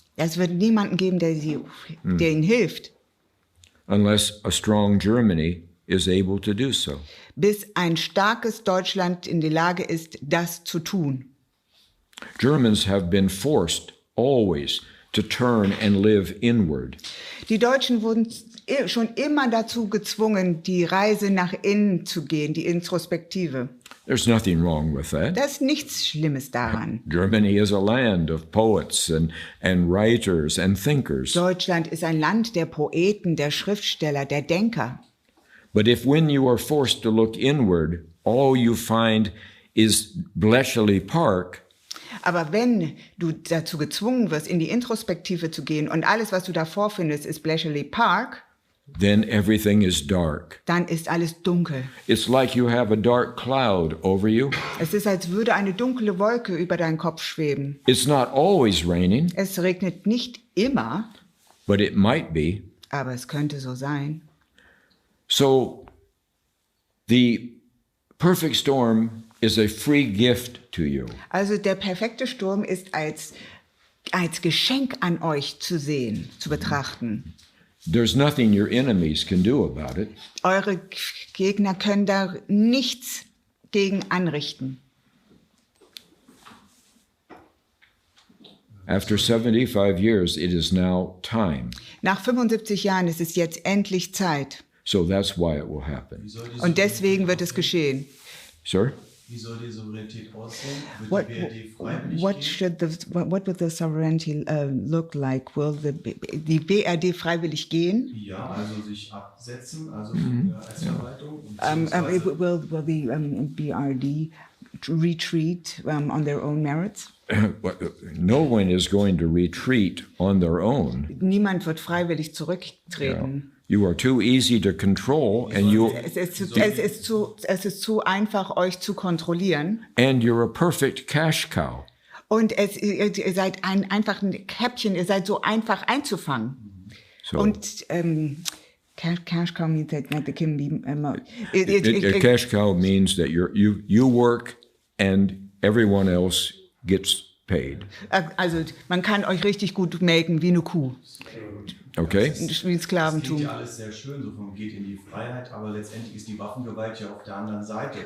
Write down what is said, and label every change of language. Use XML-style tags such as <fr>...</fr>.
<de>Es wird niemanden geben, der ihnen hilft,</de> <en>unless a strong Germany is able to do so.</en> <de>bis ein starkes Deutschland in der Lage ist, das zu tun.</de> <en>Germans have been forced always to turn and live inward.</en> <de>Die Deutschen wurden schon immer dazu gezwungen, die Reise nach innen zu gehen, die Introspektive.</de> <en>There's nothing wrong with that.</en> <de>Da ist nichts Schlimmes daran.</de> <en>Germany is a land of poets and writers and thinkers.</en> <de>Deutschland ist ein Land der Poeten, der Schriftsteller, der Denker.</de> <en>But if when you are forced to look inward, all you find is Bletchley Park,</en> <de>Aber wenn du dazu gezwungen wirst, in die Introspektive zu gehen und alles, was du da vorfindest, ist Bletchley Park,</de> <en>then everything is dark.</en> <de>dann ist alles dunkel.</de> <en>It's like you have a dark cloud over you.</en> <de>Es ist, als würde eine dunkle Wolke über deinen Kopf schweben.</de> <en>It's not always raining,</en> <de>Es regnet nicht immer,</de> <en>but it might be.</en> <de>aber es könnte so sein.</de> <en>So the perfect storm is a free gift to you.</en> <de>Also der perfekte Sturm ist als Geschenk an euch zu sehen, zu betrachten.</de> <en>There's nothing your enemies can do about it.</en> <de>Eure Gegner können da nichts gegen anrichten.</de> <en>After 75 years, it is now time.</en> <de>Nach 75 Jahren ist es jetzt endlich Zeit.</de> <en>So that's why it will happen.</en> <de>Und deswegen wird es geschehen.</de> <en>Sir?</en> <de>Wie soll die Souveränität aussehen?</de> <en>What,</en> <de>Wird die BRD freiwillig</de> <en>what would the sovereignty look like?</en> <de>Will die BRD freiwillig gehen? Ja, also sich absetzen, also als Verwaltung.</de> <en>Will the BRD retreat on their own merits? No one is going to retreat on their own.</en> <de>Niemand wird freiwillig zurücktreten.</de> <en>You are too easy to control, and</en> <de>Es ist zu einfach, euch zu kontrollieren.</de> <en>and you're a perfect cash cow.</en> <de>Und ihr seid einfach ein Häppchen, ihr seid so einfach einzufangen.</de> <en>So Und cash cow means that they can be... a cash cow means that you work and everyone else gets paid.</en> <de>Also man kann euch richtig gut melken wie eine Kuh,</de> <en>Okay?</en> <de>wie ein Das klingt Sklaventum. ja alles sehr schön, so von geht in die Freiheit, aber letztendlich ist die Waffengewalt ja auf der anderen Seite.</de>